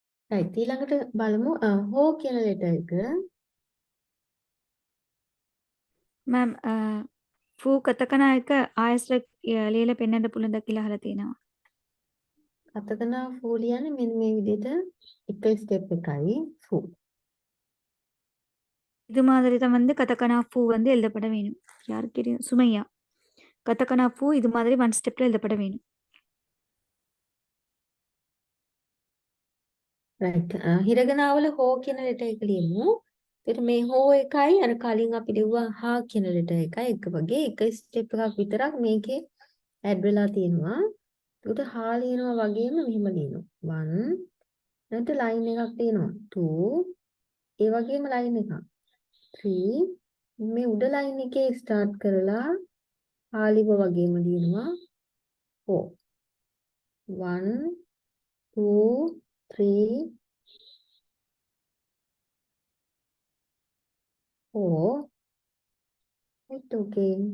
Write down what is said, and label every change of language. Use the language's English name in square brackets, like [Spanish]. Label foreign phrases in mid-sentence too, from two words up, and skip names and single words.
[Sinhala] right ඊළඟට බලමු හෝ කියන letter එක. මෑම් ෆූ කතකනා එක ආයස්ර ලියලා පෙන්වන්න පුළුවන්ද කියලා අහලා තියෙනවා. කතකනා ෆූ ලියන්නේ මෙන්න මේ විදිහට එක step එකයි ෆූ. [Tamil] இது மாதிரி தான் வந்து கதகனா பூ வந்து எழுதப்பட வேணும். யாருக்கு தெரியும்? சுமையா. கதகனா பூ இது மாதிரி [English] one stepல [Tamil] எழுதப்பட வேணும். [Sinhala] right හිරගනාවල හෝ කියන letter එක ලියමු. එතකොට මේ හෝ එකයි අර කලින් අපි ලිව්වා හා කියන letter එකයි එක වගේ එක step එකක් විතරක් මේකේ add වෙලා තියෙනවා. ඒකට හා ලියනවා වගේම මෙහෙම ලියනවා 1 ඊට line එකක් තියෙනවා 2 ඒ වගේම line එකක් 3 මේ උඩ line එකේ start කරලා හා ලිව වගේම ලියනවා 4 1 2 3 4 [English] right okay